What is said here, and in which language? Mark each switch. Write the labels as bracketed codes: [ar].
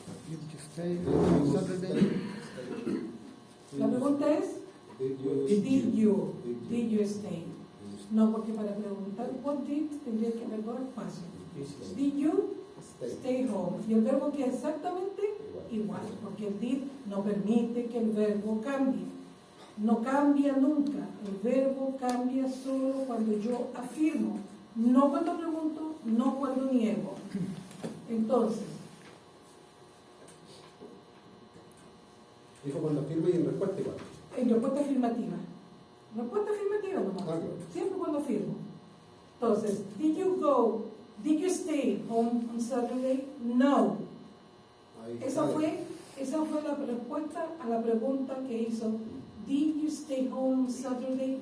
[en] Did you stay on Saturday? [es] La pregunta es, [en] did you stay? [es] No, porque para preguntar what did tendría que haber 2 espacios. [en] Did you stay home? [es] Y el verbo queda exactamente igual, porque el did no permite que el verbo cambie. No cambia nunca. El verbo cambia solo cuando yo afirmo, no cuando pregunto, no cuando niego. Entonces, dijo cuando afirma y en respuesta igual. en respuesta afirmativa. Respuesta afirmativa nomás. Claro. Siempre cuando afirmo. [en] Entonces, did you stay home on Saturday? [es] No. Ahí Esa sale. fue la respuesta a la pregunta que hizo. [en] Did you stay home on Saturday?